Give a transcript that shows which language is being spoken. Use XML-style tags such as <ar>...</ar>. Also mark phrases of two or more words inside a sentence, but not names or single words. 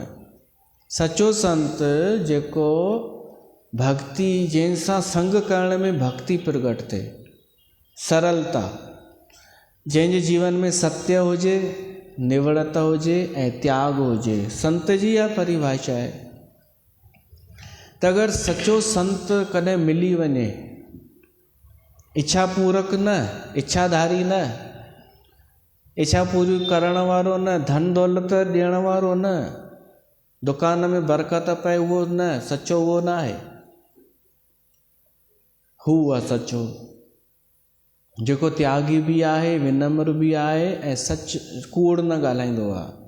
<sd>सचो संत जेको भक्ति, जंहिंसां संग करण में भक्ति प्रगट थिए, सरलता, जंहिंजे जीवन में सत्य हुजे, निवड़ता हुजे ऐं त्याग हुजे, संत जी इहा परिभाषा आहे। त अगरि सचो संत कॾहिं मिली वञे, इच्छा पूरक न, इच्छाधारी न, इच्छा पूरी करण वारो न, धन दौलत ॾियण वारो न, दुकान में बरकत पए उहो न, सचो उहो न आहे। हू आहे सचो, जेको त्यागी बि आहे, विनम्र बि आहे ऐं सच कूड़ न ॻाल्हाईंदो आहे।</sd>